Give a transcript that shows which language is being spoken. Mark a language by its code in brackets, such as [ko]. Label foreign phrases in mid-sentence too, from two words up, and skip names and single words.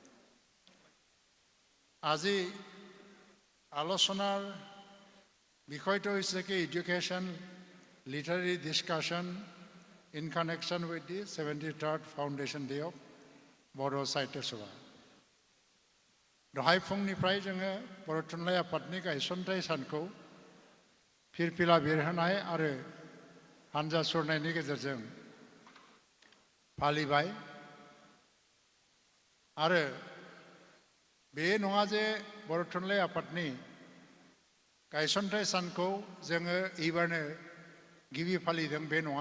[as] আজি আলোচনাৰ বিষয়টো হৈছে কি [en] education literary discussion in connection with the 73rd foundation day of बर' साहित्य सभा। [brx] दहाय फुंनिफ्राय जोङो बर' थुनलाइ आफादनि गायसनथाइ सानखौ फिरफिला बिरहोनाय आरो हानजा सुरनायनि गेजेरजों फालिबाय। आरो बे नङा जे बर' थुनलाइ आफादनि गायसनथाइ सानखौ जोङो एबारनो गिबि फालिदों, बे नङा।